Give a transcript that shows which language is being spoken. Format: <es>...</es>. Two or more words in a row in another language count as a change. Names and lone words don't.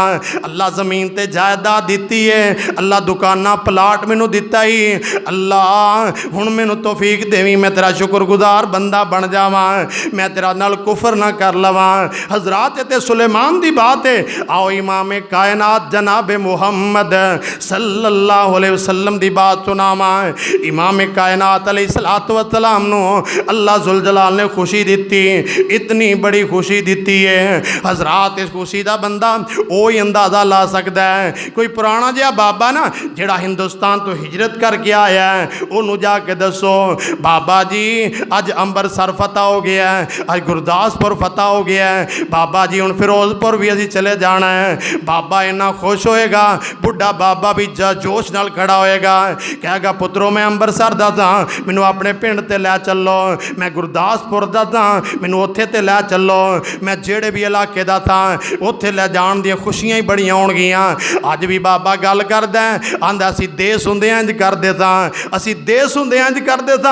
<pa>اللہ زمین تے جائیداد دی ہے، اللہ دکاناں پلاٹ مینوں دتا ہی، اللہ ہن مینوں توفیق دیوی، میں تیرا شکرگزار بندہ بن جاواں، میں تیرا نال کفر نہ کر لواں. حضرات تے سلیمان دی بات ہے. آؤ امام کائنات جناب محمد</pa> <ar>صلى الله عليه وسلم</ar> <pa>دی بات سناواں. امام کائنات</pa> <ar>عليه الصلاة والسلام</ar> <pa>نوں اللہ ذو الجلال نے خوشی دی، اتنی بڑی خوشی دی ہے.</pa> <ur>حضرات اس خوشی کا بندہ وہ ہی اندازہ لا سکتا ہے.</ur> <pa>کوئی پرانا جیہا بابا نہ جیہڑا ہندوستان توں ہجرت کر کے آیا ہے، انہوں نے جا کے دسو بابا جی اج امبرسر فتح ہو گیا ہے، اج گورداسپور فتح ہو گیا ہے، بابا جی ہن فیروزپور بھی اسیں چلے جانا ہے. بابا انا خوش ہوئے گا، بڈھا بابا بھی جوش نال کھڑا ہوئے گا، کہے گا پترو میں امبرسر دا تھا، مینوں اپنے پنڈ تے لے چلو، میں گورداسپور دا تھا، مینوں اوتھے تے لے چلو، میں جیہڑے بھی علاقے دا تھا اوتھے لے جان دی خوشیاں ہی بڑیاں ہون گیاں. اج بھی بابا گل کردا آندا اسیں دیس ہوندے انج کردے تھا، اسیں دیس ہوندے انج کردے تھا.</pa>